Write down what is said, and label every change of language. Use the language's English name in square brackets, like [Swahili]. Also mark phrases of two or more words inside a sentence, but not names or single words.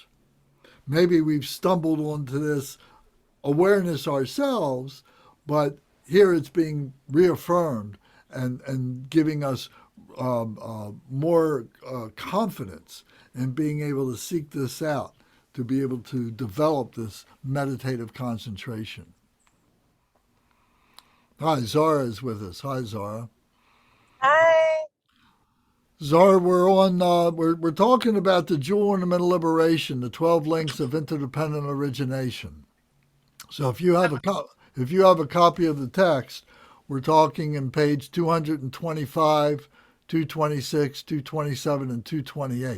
[English] Maybe we've stumbled onto this awareness ourselves, but here it's being reaffirmed and giving us more confidence in being able to seek this out, to be able to develop this meditative concentration. Hi, Zara is with us. Hi, Zara. Hi. Zara, we're talking about the Jewel Ornament of Liberation, the 12 links of interdependent origination. So if you have a copy of the text, we're talking in page 225, 226, 227, and 228.